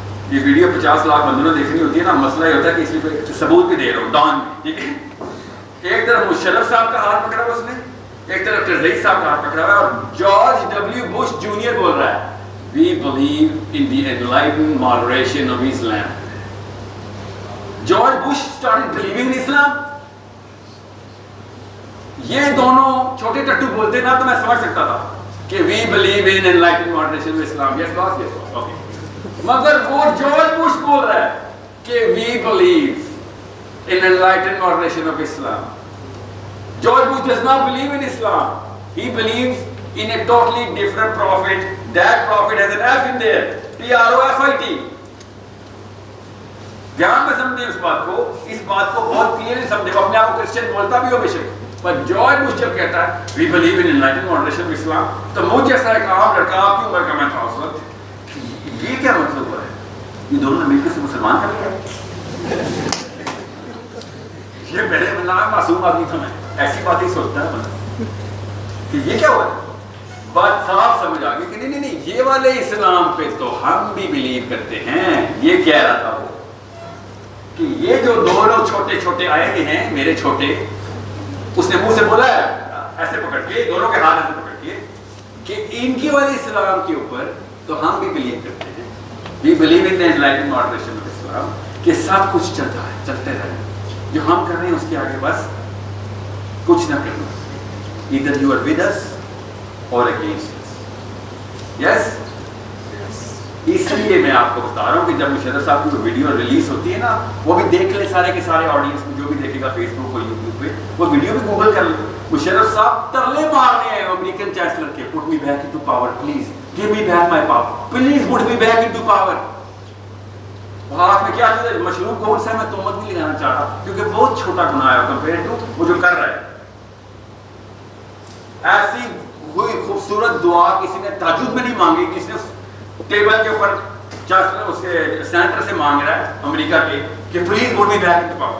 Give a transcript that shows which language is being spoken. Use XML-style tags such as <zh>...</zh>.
<ur>یہ ویڈیو 50 لاکھ بندوں نے دیکھنی ہوتی ہے نا, مسئلہ یہ ہوتا ہے کہ اس لیے ثبوت بھی دے رہا ہوں ڈان میں, ٹھیک ہے. ایک طرف مشرف صاحب کا ہاتھ پکڑا ہوا اس نے, ایک طرف کرزئی صاحب کا ہاتھ پکڑا ہوا ہے, اور جارج ڈبلیو بش جونیئر بول رہا ہے</ur> <en>we believe in the enlightened moderation of Islam. George Bush started believing in Islam.</en> <ur>یہ دونوں چھوٹے ٹٹو بولتے نا تو میں سمجھ سکتا تھا کہ</ur> <en>we believe in enlightened moderation of Islam. Yes boss, yes boss. Okay.</en> <ur>مگر وہ جارج بش بول رہا ہے کہ</ur> <en>we believe in enlightened moderation of Islam. George Bush does not believe in Islam. He believes in a totally different prophet. That prophet has an F in there. P-R-O-F-I-T.</en> <ur>دھیان میں سمجھیں اس بات کو, اس بات کو بہت کلیئرلی سمجھیں. وہ اپنے آپ کو کرسچن بولتا بھی ہو بے شک, پر جارج بش جب کہتا ہے</ur> <en>we believe in enlightened moderation of Islam,</en> <ur>تو مجھ جیسا ایک عام لڑکا آپ کی عمر کا میں تھا اس وقت, یہ کیا مطلب ہوا ہے؟ یہ دونوں نے مل کے سے مسلمان کر لیا. یہ میرے مطلب معصوم آدمی تھا, میں ایسی بات ہی سوچتا ہے بندہ کہ یہ کیا ہوا ہے. بات صاف سمجھ آ گئی کہ نہیں نہیں یہ والے اسلام پہ تو ہم بھی بلیو کرتے ہیں. یہ کہہ رہا تھا وہ کہ یہ جو دو لوگ چھوٹے چھوٹے آئے ہوئے ہیں میرے چھوٹے, اس نے منہ سے بولا ہے ایسے پکڑ کے, دونوں کے ہاتھ ایسے پکڑ کے, کہ ان کی والے اسلام کے اوپر تو ہم بھی بلیو کرتے ہیں.</ur> <en>We believe in the enlightened moderation of Islam,</en> <ur>کہ سب کچھ چلتا ہے, چلتے رہے. جو ہم کر رہے ہیں اس کے آگے بس کچھ نہ کرنا.</ur> <en>Either you are with us or against us. Yes?</en> <ur>اس لیے میں آپ کو بتا رہا ہوں کہ جب مشرف صاحب کی ویڈیو ریلیز ہوتی ہے نا, وہ بھی دیکھ لے سارے کے سارے آڈینس میں, جو بھی دیکھے گا فیس بک اور یوٹیوب پہ, وہ ویڈیو بھی گوگل کر لے. مشرف صاحب ترلے مار رہے ہیں امریکن چانسلر کے,</ur> <en>put me back into power please, give me back my power, please put me back into power.</en> <ur>ہاتھ میں کیا چیز ہے, مشروب کون سا ہے, میں تہمت نہیں لگانا چاہ رہا کیونکہ بہت چھوٹا گناہ ہے کمپیئر ٹو وہ جو کر رہا ہے. ایسی کوئی خوبصورت دعا کسی نے تہجد میں نہیں مانگی, کسی نے ٹیبل کے اوپر چانسلر اس کے سینٹر سے مانگ رہا ہے امریکہ کے کہ</ur> <en>Please put me back into power.</en>